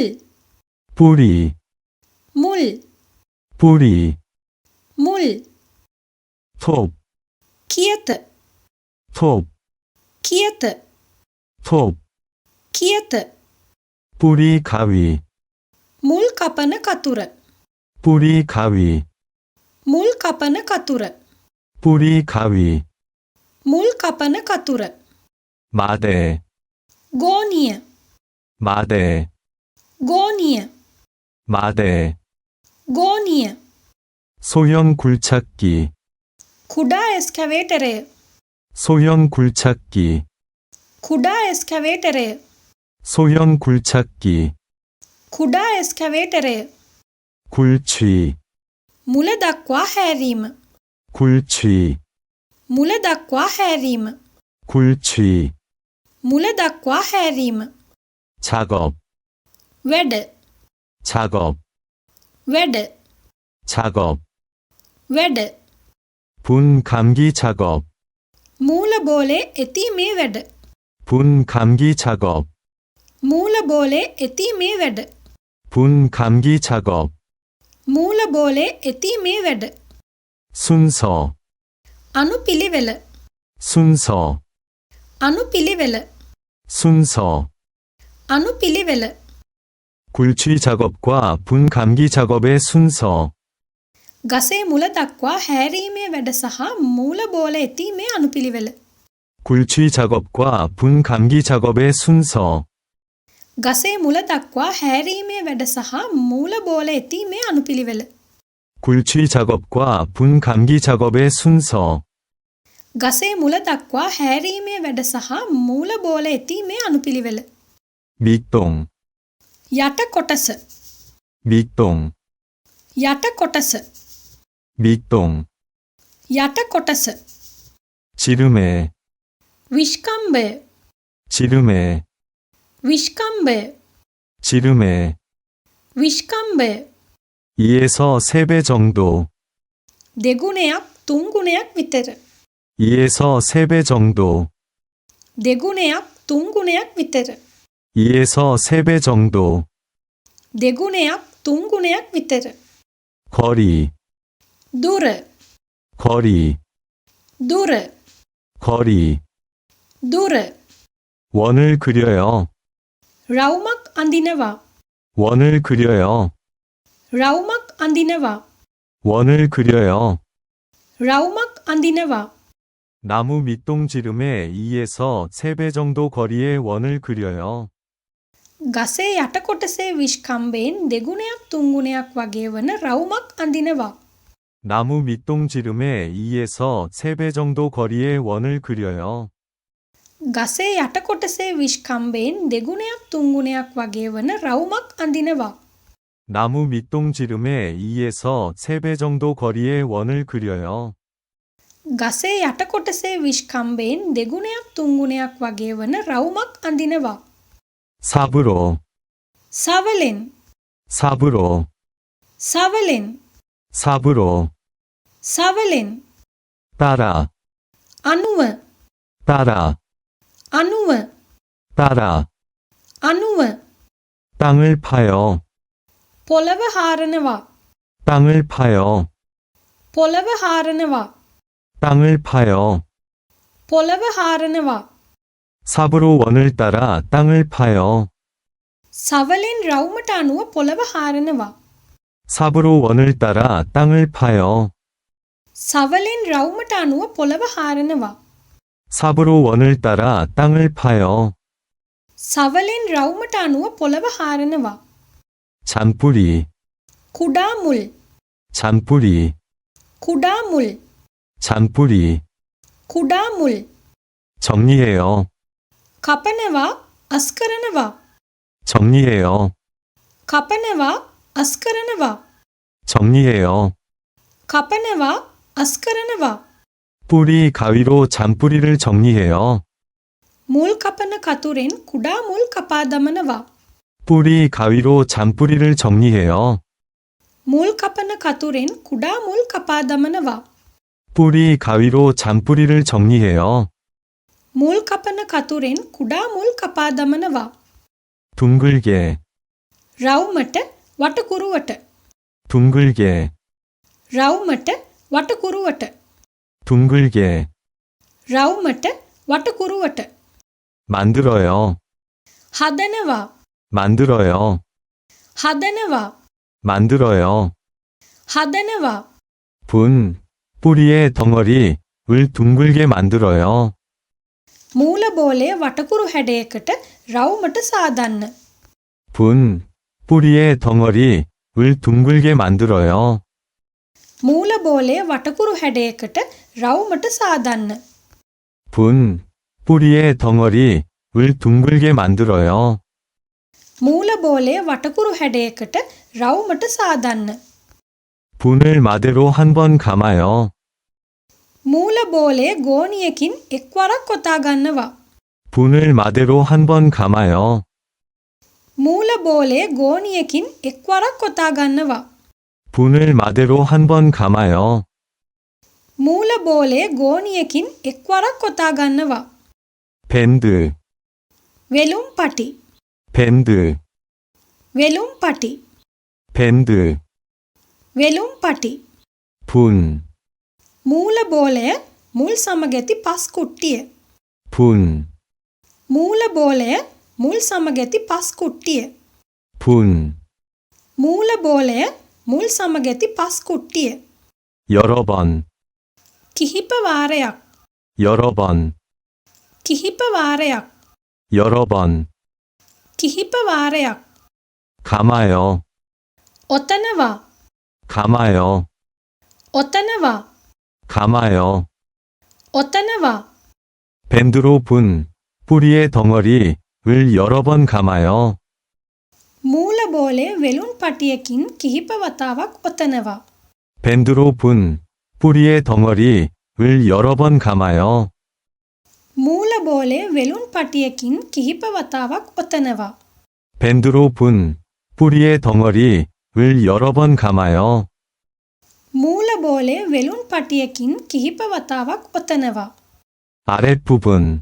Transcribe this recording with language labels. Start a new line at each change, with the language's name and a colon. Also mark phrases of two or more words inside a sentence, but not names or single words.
Korean: 뿌리.
Sinhala: මුල්.
Korean: 뿌리.
Sinhala: මුල්.
Korean: 톱.
Sinhala: කියත.
Korean: 톱.
Sinhala: කියත.
Korean: 톱.
Sinhala: කියත.
Korean: 뿌리 가위.
Sinhala: මුල් කපන කතුර.
Korean: 뿌리 가위.
Sinhala: මුල් කපන කතුර.
Korean: 뿌리 가위.
Sinhala: මුල් කපන කතුර.
Korean: 마대.
Sinhala: ගෝනිය.
Korean: 마대.
Sinhala: ගෝනිය.
Korean: 마대.
Sinhala: ගෝනිය.
Korean: 소형 굴착기.
Sinhala: කුඩා එස්කවේටරය.
Korean: 소형 굴착기.
Sinhala: කුඩා එස්කවේටරය.
Korean: 소형 굴착기.
Sinhala: කුඩා එස්කවේටරය.
Korean: 굴취.
Sinhala: මුල දක්වා හැරීම.
Korean: 굴취.
Sinhala: මුල දක්වා හැරීම.
Korean: 굴취.
Sinhala: මුල දක්වා හැරීම.
Korean: 작업.
Sinhala: වැඩ.
Korean: 작업.
Sinhala: වැඩ.
Korean: 작업.
Sinhala: වැඩ.
Korean: 분 감기 작업.
Sinhala: මූල බෝලේ ඇතීමේ වැඩ.
Korean: 분 감기 작업.
Sinhala: මූල බෝලේ ඇතීමේ වැඩ.
Korean: 분 감기 작업.
Sinhala: මූල බෝලේ ඇතීමේ වැඩ.
Korean: 순서.
Sinhala: අනුපිළිවෙල.
Korean: 순서.
Sinhala: අනුපිළිවෙල.
Korean: 순서.
Sinhala: අනුපිළිවෙල.
Korean: 굴취 작업과 분 감기 작업의 순서.
Sinhala: ගසේ මුල දක්වා හැරීමේ වැඩ සහ මූල බෝල ඇතීමේ අනුපිළිවෙල.
Korean: 굴취 작업과 분 감기 작업의 순서.
Sinhala: ගසේ මුල දක්වා හැරීමේ වැඩ සහ මූල බෝල ඇතීමේ අනුපිළිවෙල.
Korean: 굴취 작업과 분 감기 작업의 순서.
Sinhala: ගසේ මුල දක්වා හැරීමේ වැඩ සහ මූල බෝල ඇතීමේ අනුපිළිවෙල.
Korean: 밑동.
Sinhala: යට කොටස.
Korean: 밑동.
Sinhala: යට කොටස.
Korean: 밑동.
Sinhala: යට කොටස.
Korean: 지름에.
Sinhala: විශ්කම්භය.
Korean: 지름에.
Sinhala: විශ්කම්භය.
Korean: 지름에.
Sinhala: විශ්කම්භය.
Korean: 2에서 3배 정도.
Sinhala: දෙගුණයක් තුන්ගුණයක් විතර.
Korean: 2에서 3배 정도.
Sinhala: දෙගුණයක් තුන්ගුණයක් විතර.
Korean: 2에서 3배 정도.
Sinhala: දෙගුණයක් තුන්ගුණයක් විතර.
Korean: 거리.
Sinhala: දුර.
Korean: 거리.
Sinhala: දුර.
Korean: 거리.
Sinhala: දුර.
Korean: 원을 그려요.
Sinhala: රවුමක් අඳිනවා.
Korean: 원을 그려요.
Sinhala: රවුමක් අඳිනවා.
Korean: 원을 그려요.
Sinhala: රවුමක් අඳිනවා.
Korean: 나무 밑동 지름에 2에서 3배 정도 거리의 원을 그려요.
Sinhala: ගසේ යට කොටසේ විශ්කම්භයෙන් දෙගුණයක් තුන්ගුණයක් වගේ වන රවුමක් අඳිනවා.
Korean: 나무 밑동 지름에 2에서 3배 정도 거리의 원을 그려요.
Sinhala: ගසේ යට කොටසේ විෂ් කම්බයෙන් දෙගුණයක් තුන්ගුණයක් වගේ වන රවුමක් අඳිනවා.
Korean: 나무 밑동지름에 2에서 3배 정도 거리의 원을 그려요.
Sinhala: ගසේ යට කොටසේ විෂ් කම්බයෙන් දෙගුණයක් තුන්ගුණයක් වගේ වන රවුමක් අඳිනවා.
Korean: 삽으로,
Sinhala: සවලෙන්
Korean: 삽으로,
Sinhala: සවලෙන්
Korean: 삽으로,
Sinhala: සවලෙන්
Korean: 따라,
Sinhala: අනුව
Korean: 따라,
Sinhala: අනුව
Korean: 따라,
Sinhala: අනුව
Korean: 땅을 파요,
Sinhala: පොළව හාරනවා.
Korean: 땅을 파요,
Sinhala: පොළව හාරනවා.
Korean: 땅을 파요.
Sinhala: පොළව හාරනවා.
Korean: 삽으로 원을 따라 땅을 파요.
Sinhala: සවලෙන් රවුමට අනුව පොළව හාරනවා.
Korean: 삽으로 원을 따라 땅을 파요.
Sinhala: සවලෙන් රවුමට අනුව පොළව හාරනවා.
Korean: 삽으로 원을 따라 땅을 파요.
Sinhala: සවලෙන් රවුමට අනුව පොළව හාරනවා.
Korean: 잔뿌리,
Sinhala: කුඩා මුල්
Korean: 잔뿌리,
Sinhala: කුඩා මුල්
Korean: 잔뿌리.
Sinhala: කුඩා මුල්
Korean: 정리해요.
Sinhala: කපනවා අස් කරනවා.
Korean: 정리해요.
Sinhala: කපනවා අස් කරනවා.
Korean: 정리해요.
Sinhala: කපනවා අස් කරනවා.
Korean: 뿌리 가위로 잔뿌리를 정리해요.
Sinhala: මුල් කපන කතුරෙන් කුඩා මුල් කපා දමනවා.
Korean: 뿌리 가위로 잔뿌리를 정리해요.
Sinhala: මුල් කපන කතුරෙන් කුඩා මුල් කපා දමනවා.
Korean: 뿌리 가위로 잔뿌리를 정리해요.
Sinhala: මුල් කපන කතුරෙන් කුඩා මුල් කපා දමනවා.
Korean: 둥글게,
Sinhala: රවුමට වටකුරුවට
Korean: 둥글게,
Sinhala: රවුමට වටකුරුවට
Korean: 둥글게.
Sinhala: රවුමට වටකුරුවට
Korean: 만들어요.
Sinhala: හදනවා.
Korean: 만들어요.
Sinhala: හදනවා.
Korean: 만들어요.
Sinhala: හදනවා.
Korean: 분, 뿌리의 덩어리를 둥글게 만들어요.
Sinhala: මූල බෝලය වටකුරු හැඩයකට රවුමට සාදන්න.
Korean: 분, 뿌리의 덩어리를 둥글게 만들어요.
Sinhala: මූල බෝලය වටකුරු හැඩයකට රවුමට සාදන්න.
Korean: 분, 뿌리의 덩어리를 둥글게 만들어요.
Sinhala: මූල බෝලය වටකුරු හැඩයකට රවුමට සාදන්න.
Korean: 분을 마대로 한 번 감아요.
Sinhala: මූල බෝලය ගෝණියකින් එක්වරක් කොතා ගන්නවා.
Korean: 분을 마대로 한 번 감아요.
Sinhala: මූල බෝලය ගෝණියකින් එක්වරක් කොතා ගන්නවා.
Korean: 분을 마대로 한 번 감아요.
Sinhala: මූල බෝලය ගෝණියකින් එක්වරක් කොතා ගන්නවා.
Korean: 밴드,
Sinhala: වෙලුම් පටි
Korean: 밴드,
Sinhala: වෙලුම් පටි
Korean: 밴드.
Sinhala: වෙලුම් පටි
Korean: 분,
Sinhala: මූල බෝලය මුල් සමගැති පස් කුට්ටිය.
Korean: 분,
Sinhala: මූල බෝලය මුල් සමගැති පස් කුට්ටිය.
Korean: 분.
Sinhala: මූල බෝලය මුල් සමගැති පස් කුට්ටිය.
Korean: 여러 번,
Sinhala: කිහිප වාරයක්
Korean: 여러 번,
Sinhala: කිහිප වාරයක්
Korean: 여러 번.
Sinhala: කිහිප වාරයක්
Korean: 감아요.
Sinhala: ඔතනවා.
Korean: 감아요.
Sinhala: ඔතනවා.
Korean: 감아요.
Sinhala: ඔතනවා.
Korean: 밴드로 분, 뿌리의 덩어리를 여러 번 감아요.
Sinhala: මූල බෝලය වෙලුන් පටියකින් කිහිප වතාවක් ඔතනවා.
Korean: 밴드로 분, 뿌리의 덩어리를 여러 번 감아요.
Sinhala: මූල බෝලය වෙලුන් පටියකින් කිහිප වතාවක් ඔතනවා.
Korean: 밴드로 분, 뿌리의 덩어리를 여러 번 감아요.
Sinhala: මූල බෝලය වෙලුන් පටියකින් කිහිප වතාවක් ඔතනවා.
Korean: 아랫부분,